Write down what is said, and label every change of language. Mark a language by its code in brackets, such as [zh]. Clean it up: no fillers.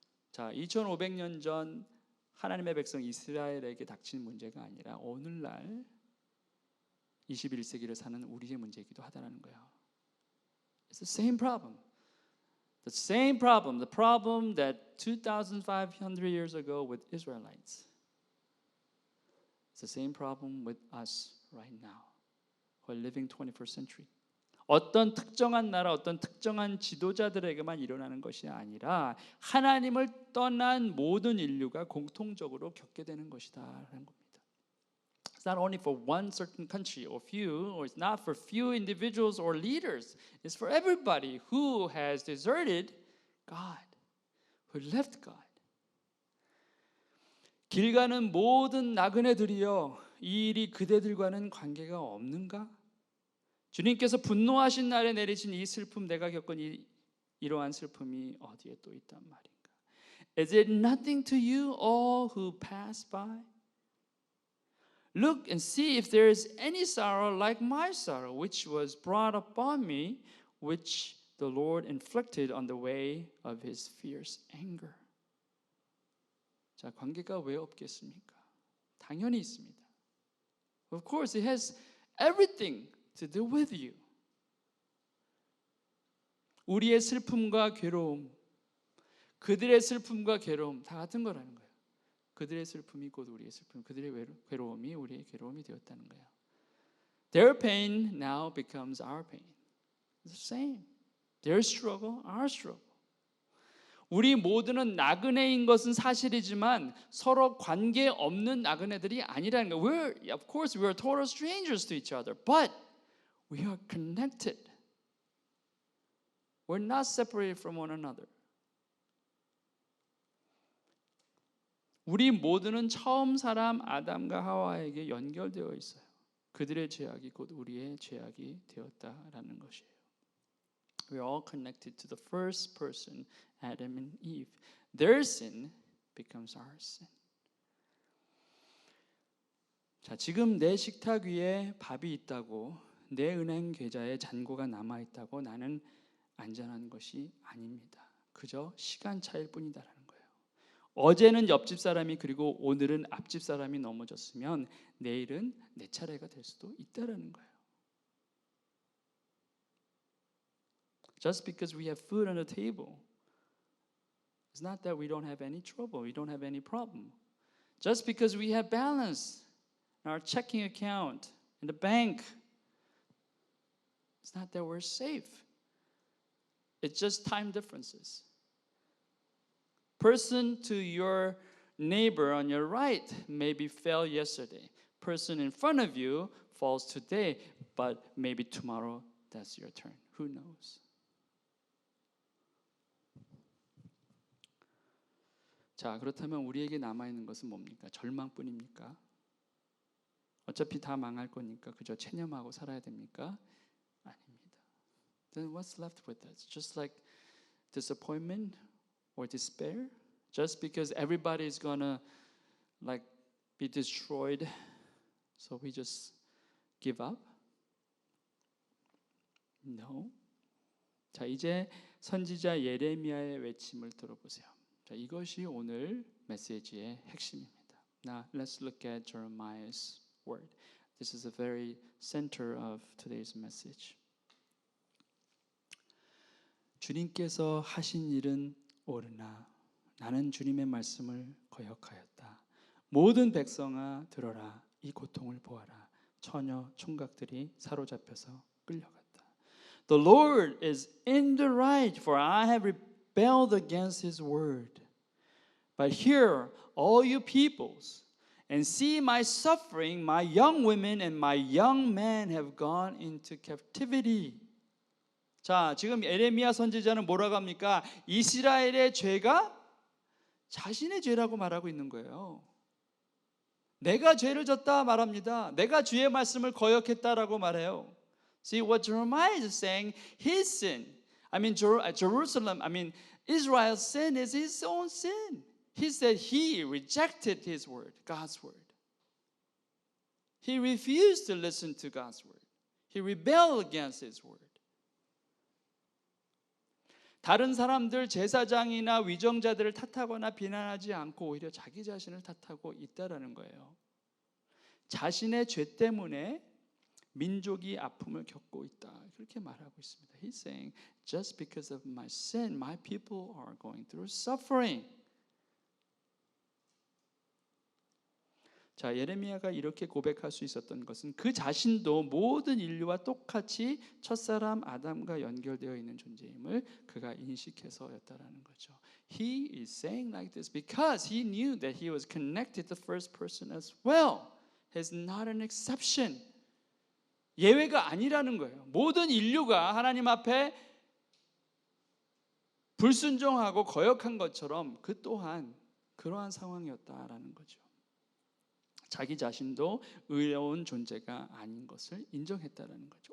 [ko] 자, 2500년 전 하나님의 백성 이스라엘에게 닥친 문제가 아니라 오늘날 21세기를 사는 우리의 문제이기도 하다는 거예요. [en] It's the same problem. The same problem. The problem that 2,500 years ago with Israelites. It's the same problem with us right now. Who are living 21st century. [ko] 어떤 특정한 나라, 어떤 특정한 지도자들에게만 일어나는 것이 아니라 하나님을 떠난 모든 인류가 공통적으로 겪게 되는 것이다라는 겁니다. [en] It's not only for one certain country or few, or it's not for few individuals or leaders. It's for everybody who has deserted God, who left God. [ko] 길 가는 모든 나그네들이여, 이 일이 그대들과는 관계가 없는가? 주님께서 분노하신 날에 내리신 이 슬픔, 내가 겪은 이러한 슬픔이 어디에 또 있단 말인가? [en] Is it nothing to you all who pass by? Look and see if there is any sorrow like my sorrow, which was brought upon me, which the Lord inflicted on the way of his fierce anger. [ko] 자, 관계가 왜 없겠습니까? 당연히 있습니다. [en] Of course, it has everything to do with you. [ko] 우리의 슬픔과 괴로움, 그들의 슬픔과 괴로움 다 같은 거라는 거예요. 그들의 슬픔이 곧 우리의 슬픔, 그들의 괴로움이 우리의 괴로움이 되었다는 거예요. [en] Their pain now becomes our pain. It's the same. Their struggle, our struggle. [ko] 우리 모두는 나그네인 것은 사실이지만 서로 관계 없는 나그네들이 아니라는 거예요. [en] Of course, we are total strangers to each other, but we are connected. We're not separated from one another. [ko] 우리 모두는 처음 사람 아담과 하와에게 연결되어 있어요. 그들의 죄악이 곧 우리의 죄악이 되었다라는 것이에요. [en] We're all connected to the first person, Adam and Eve. Their sin becomes our sin. [ko] 자, 지금 내 식탁 위에 밥이 있다고, 내 은행 계좌에 잔고가 남아 있다고 나는 안전한 것이 아닙니다. 그저 시간 차일 뿐이다라는 거예요. 어제는 옆집 사람이 그리고 오늘은 앞집 사람이 넘어졌으면 내일은 내 차례가 될 수도 있다라는 거예요. [en] Just because we have food on the table, it's not that we don't have any trouble, we don't have any problem. Just because we have balance in our checking account, in the bank, it's not that we're safe. It's just time differences. Person to your neighbor on your right maybe fell yesterday. Person in front of you falls today, but maybe tomorrow that's your turn. Who knows? [ko] 자, 그렇다면 우리에게 남아있는 것은 뭡니까? 절망뿐입니까? 어차피 다 망할 거니까 그저 체념하고 살아야 됩니까? 아닙니다. [en] Then what's left with us? Just like disappointment or despair? Just because everybody is gonna like be destroyed, so we just give up? No. [ko] 자, 이제 선지자 예레미야의 외침을 들어보세요. 자, 이것이 오늘 메시지의 핵심입니다. [en] Now let's look at Jeremiah's word. This is the very center of today's message. [ko] 주님께서 하신 일은 옳으나 나는 주님의 말씀을 거역하였다. 모든 백성아 들어라. 이 고통을 보아라. 처녀 총각들이 사로잡혀서 끌려갔다. [en] The Lord is in the right, for I have rebelled against his word. But hear, all you peoples, and see my suffering. My young women and my young men have gone into captivity. [ko] 자, 지금 예레미야 선지자는 뭐라고 합니까? 이스라엘의 죄가 자신의 죄라고 말하고 있는 거예요. 내가 죄를 졌다 말합니다. 내가 주의 말씀을 거역했다라고 말해요. [en] See what Jeremiah is saying, his sin. Jerusalem, Israel's sin is his own sin. He said he rejected his word, God's word. He refused to listen to God's word. He rebelled against his word. [ko] 다른 사람들, 제사장이나 위정자들을 탓하거나 비난하지 않고 오히려 자기 자신을 탓하고 있다라는 거예요. 자신의 죄 때문에 민족이 아픔을 겪고 있다. 그렇게 말하고 있습니다. [en] He's saying, just because of my sin, my people are going through suffering. [ko] 자, 예레미야가 이렇게 고백할 수 있었던 것은 그 자신도 모든 인류와 똑같이 첫사람 아담과 연결되어 있는 존재임을 그가 인식해서였다라는 거죠. [en] He is saying like this because he knew that he was connected to the first person as well. He's not an exception. [ko] 예외가 아니라는 거예요. 모든 인류가 하나님 앞에 불순종하고 거역한 것처럼 그 또한 그러한 상황이었다라는 거죠. 자기 자신도 의로운 존재가 아닌 것을 인정했다라는 거죠.